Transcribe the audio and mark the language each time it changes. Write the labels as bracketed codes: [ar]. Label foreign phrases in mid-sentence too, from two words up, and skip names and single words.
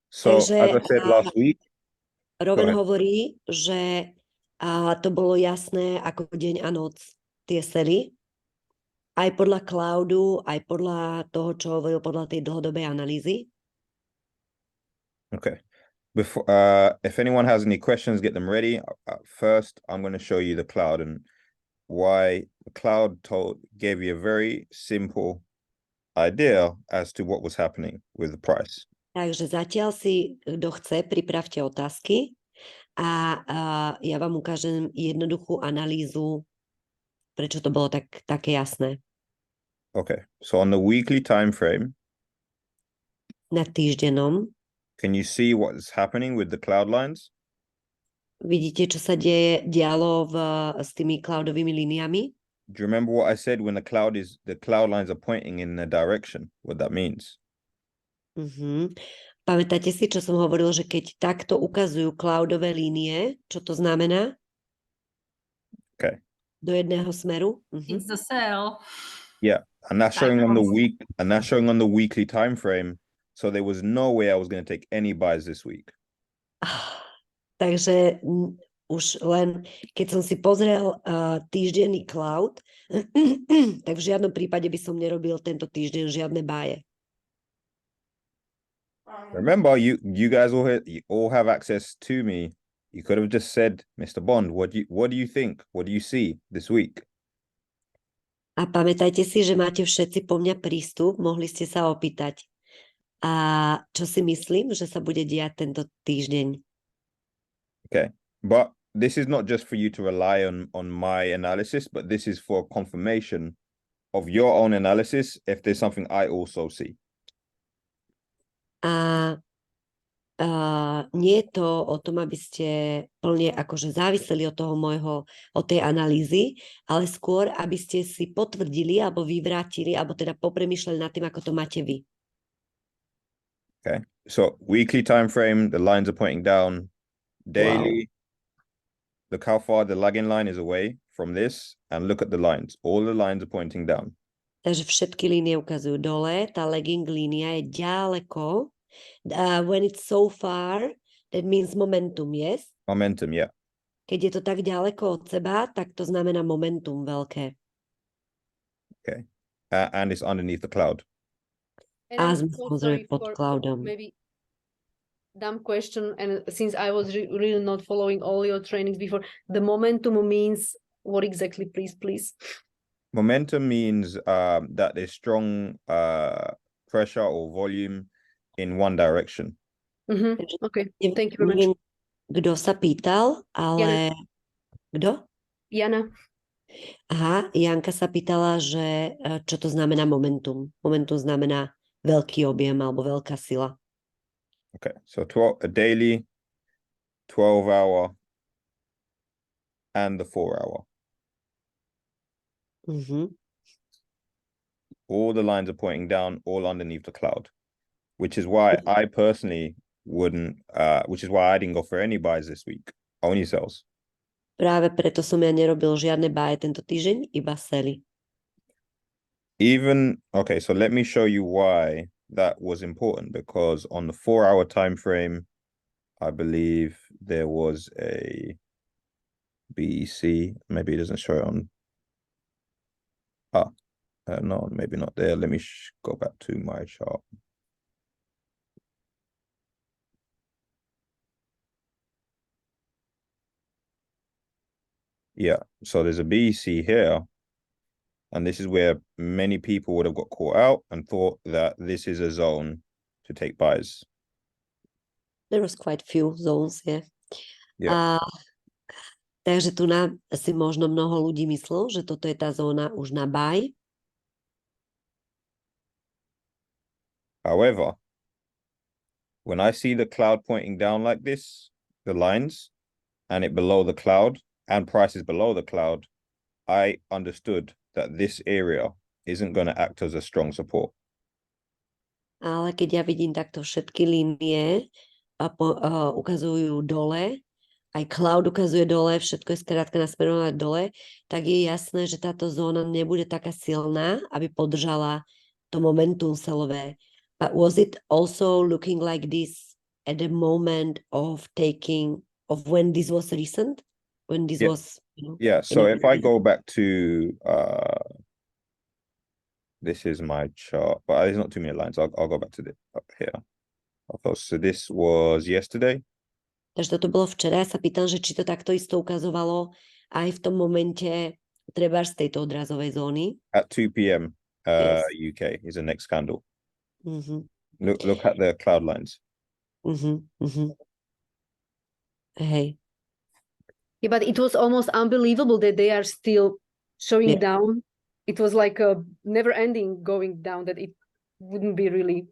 [en] So, [sk] Takže [en] as I said last week, Rowan ahead. [sk] hovorí, že to bolo jasné ako deň a noc, tie sely. Aj podľa cloudu, aj podľa toho, čo hovoril podľa tej dlhodobej analýzy. [en] Okay. Before, if anyone has any questions, get them ready. First, I'm going to show you the cloud and why the cloud gave you a very simple idea as to what was happening with the price. [sk] Takže zatiaľ si, kto chce, pripravte otázky a ja vám ukážem jednoduchú analýzu, prečo to bolo také jasné. [en] Okay, so on the weekly time frame, [sk] na týždennom. [en] Can you see what's happening with the cloud lines? [sk] Vidíte, čo sa dialo s tými cloudovými líniami? [en] Do you remember what I said when the cloud lines are pointing in a direction, what that means? [sk] Pamätáte si, čo som hovoril, že keď takto ukazujú cloudové línie, čo to znamená? [en] Okay. [sk] Do jedného smeru? [en] It's the sell. Yeah, and that's showing on the weekly time frame. So there was no way I was going to take any buys this week. [sk] Takže už len, keď som si pozrel týždenný cloud, tak v žiadnom prípade by som nerobil tento týždeň žiadne báje. [en] Remember, you guys all have access to me. You could have just said, Mr. Bond, what do you think? What do you see this week? [sk] A pamätajte si, že máte všetci po mňa prístup, mohli ste sa opýtať. A čo si myslím, že sa bude diať tento týždeň? [en] Okay, but this is not just for you to rely on my analysis, but this is for confirmation of your own analysis if there's something I also see. [sk] A nie je to o tom, aby ste plne akože záviseli od tej analýzy, ale skôr, aby ste si potvrdili alebo vyvrátili, alebo teda popremýšľali nad tým, ako to máte vy. [en] Okay, so weekly time frame, the lines are pointing down. Daily, look how far the lagging line is away from this, and look at the lines. All the lines are pointing down. [sk] Takže všetky línie ukazujú dole, tá lagging línia je ďaleko. [en] When it's so far, that means momentum, yes? Momentum, yeah. [sk] Keď je to tak ďaleko od seba, tak to znamená momentum veľké. [en] Okay. And it's underneath the cloud. [sk] A sme samozrejme pod cloudom. [en] Maybe dumb question, and since I was really not following all your trainings before, the momentum means what exactly, please? Momentum means that there's strong pressure or volume in one direction. Okay, thank you very much. [sk] Kto sa pýtal, ale... Kto? Jana. Aha, Janka sa pýtala, že čo to znamená momentum. Momentum znamená veľký objem alebo veľká sila. [en] Okay, so a daily, 12-hour, and the 4-hour. All the lines are pointing down, all underneath the cloud, which is why I personally which is why I didn't go for any buys this week, only sells. [sk] Práve preto som ja nerobil žiadne buy tento týždeň, iba sely. [en] Okay, so let me show you why that was important, because on the 4-hour time frame, I believe there was a BEC. Maybe it doesn't show it on. No, maybe not there. Let me go back to my chart. Yeah, so there's a BEC here. And this is where many people would have got caught out and thought that this is a zone to take buys. There was quite few zones, yeah. Yeah. [sk] Takže tu si možno mnoho ľudí myslelo, že toto je tá zóna už na buy. [en] However, when I see the cloud pointing down like this, the lines, and it below the cloud, and prices below the cloud, I understood that this area isn't going to act as a strong support. [sk] Ale keď ja vidím takto všetky línie ukazujú dole, aj cloud ukazuje dole, všetko je skrátka nasmerované dole, tak je jasné, že táto zóna nebude taká silná, aby podržala to momentum selové. [en] But was it also looking like this at the moment of when this was recent, when this Yeah. was, Yeah, so if I go back to this is my chart, but there's not too many lines. I'll go back to this up here. Okay, so this was yesterday. [sk] Takže toto bolo včera. Ja sa pýtam, že či to takto isto ukazovalo aj v tom momente treba z tejto odrazovej zóny. [en] At 2 p.m. Yes. UK is the next candle. Mhm. Look at the cloud lines. [sk] Hej. [en] Yeah, but it was almost unbelievable that they are still showing Yeah. down. It was like a never ending going down, that it wouldn't be really.